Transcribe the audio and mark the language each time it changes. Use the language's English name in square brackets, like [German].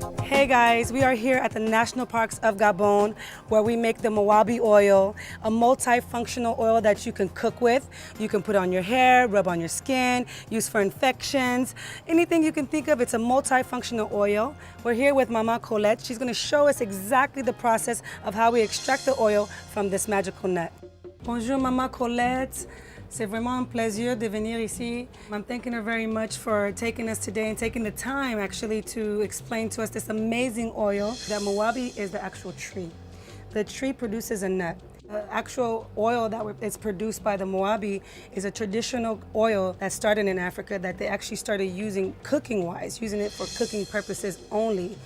[English] Hey guys, we are here at the National Parks of Gabon, where we make the Mowabi oil, a multifunctional oil that you can cook with. You can put on your hair, rub on your skin, use for infections, anything you can think of. It's a multifunctional oil. We're here with Mama Colette. She's gonna show us exactly the process of how we extract the oil from this magical nut. [French] Bonjour, Mama Colette. C'est vraiment un plaisir de venir ici. [English] I'm thanking her very much for taking us today and taking the time actually to explain to us this amazing oil. That Mowabi is the actual tree. The tree produces a nut. The actual oil that is produced by the Mowabi is a traditional oil that started in Africa that they actually started using cooking-wise, using it for cooking purposes only.